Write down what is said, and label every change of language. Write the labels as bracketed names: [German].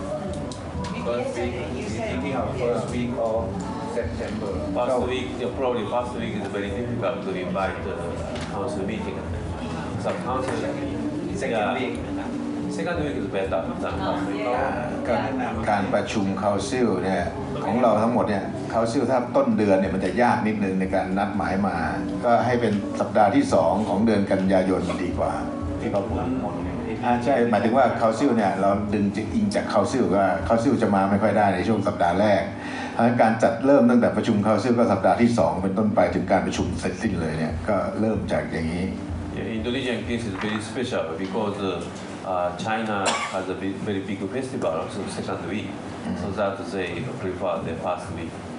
[English] First week, thinking of first week of September. First week, probably first week is very difficult to invite the council meeting. So council, Second week. Second week is better than first week. [Thai] การประชุม Council เนี่ยของเราทั้งหมดเนี่ย Council ถ้าต้นเดือนเนี่ยมันจะยากนิดนึงในการนัดหมายมาก็ให้เป็นสัปดาห์ที่2ของเดือนกันยายนดีกว่าที่เขาพูดใช่หมายถึงว่า Council เนี่ยเราดึงอิงจาก Council ว่า Council จะมาไม่ค่อยได้ในช่วงสัปดาห์แรกการจัดเริ่มตั้งแต่ประชุม Council ก็สัปดาห์ที่2เป็นต้นไปถึงการประชุมเสร็จสิ้นเลยเนี่ยก็เริ่มจากอย่างนี้ [English] Indonesian case is very special because China has a very big festival also second week, so that they prefer the first week.